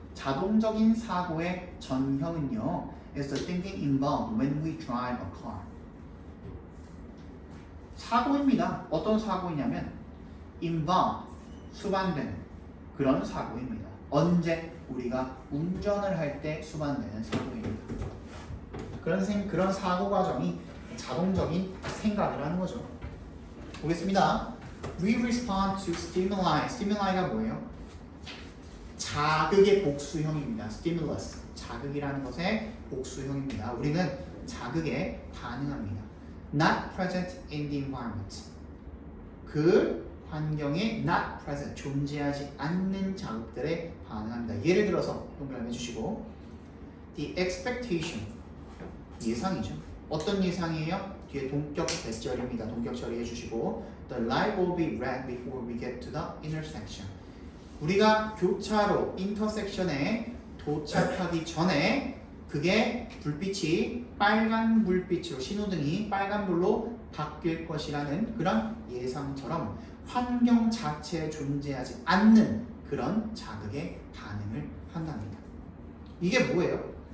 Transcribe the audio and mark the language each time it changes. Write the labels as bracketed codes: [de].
[ko] 자동적인 사고의 전형은요, [en] is the thinking involved when we drive a car. [ko] 사고입니다. 어떤 사고이냐면 involve, 수반되는 그런 사고입니다. 언제? 우리가 운전을 할 때 수반되는 사고입니다. 그런 사고 과정이 자동적인 생각을 하는 거죠. 보겠습니다. [en] We respond to stimuli. [ko] stimulu가 뭐예요? 자극의 복수형입니다. stimulus. 자극이라는 것의 복수형입니다. 우리는 자극에 반응합니다. [en] Not present in the environment. [ko] 그 환경에 [en] not present, [ko] 존재하지 않는 자극들에 반응합니다. 예를 들어서 동그라미 해주시고, [en] the expectation, [ko] 예상이죠. 어떤 예상이에요? 뒤에 동격 대절입니다. 동격 처리해 주시고, [en] the light will be red before we get to the intersection. [ko] 우리가 교차로 인터섹션에 도착하기 전에 그게 불빛이 빨간 불빛으로, 신호등이 빨간불로 바뀔 것이라는 그런 예상처럼 환경 자체에 존재하지 않는 그런 자극에 반응을 한답니다. 이게 뭐예요?